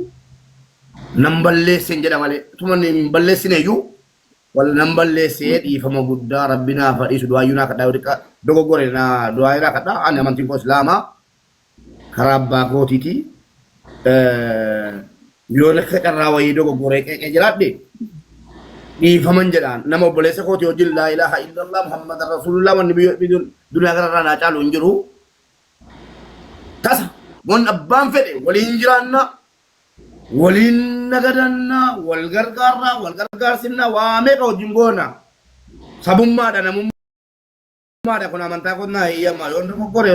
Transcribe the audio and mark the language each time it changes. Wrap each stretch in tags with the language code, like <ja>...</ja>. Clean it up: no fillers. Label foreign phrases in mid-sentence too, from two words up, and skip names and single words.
<om>nan balleessin jedha malee tumanni hin balleessineeyyuu wala namballeessee dhiifama guddaa rabbinaa fadhiisu du'aayyunaa kadhaa yoo dogoggore na du'aayyunaa kadhaa ani amantiin koo islaamaa karaa abbaa kootiiti yoo akka carraa wayii dogoggoree qeeqee jiraadhe dhiifaman jedhaan nama obboleessa kooti wajjin</om> <ar>لا إله إلا الله محمد رسول الله</ar> <om>wanni duniyaa kanarraa naa caalu hin jiru tasa wan abbaan fedhe waliin jiraanna waliin nagadanna wal gargaarsinna waa meeqa wajjin goona sabummaadha namummaadha kun amantaa kun naa hiyyamaa yoon dogoggore</om>